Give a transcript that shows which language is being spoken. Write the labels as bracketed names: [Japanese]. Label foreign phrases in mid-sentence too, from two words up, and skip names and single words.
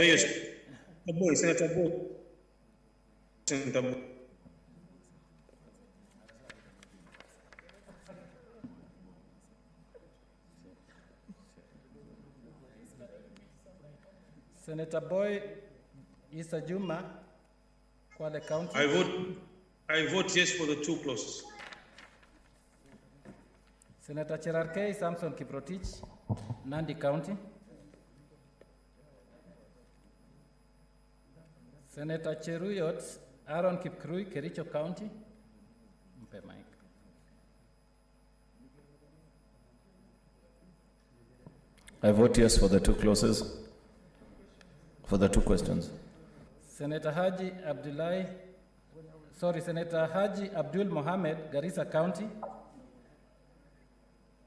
[English] Yes. Senator Boy. Senator Boy. Senator Boy Issa Juma, Kwale County. I vote yes for the two clauses. Senator Cherarkei Samson Kiprotich, Nandi County. Senator Cheruyot Aaron Kipkrui, Kericho County. [Swahili] Mpe mic. [English] I vote yes for the two clauses, for the two questions. Senator Haji Abdul Mohammed, Garissa County.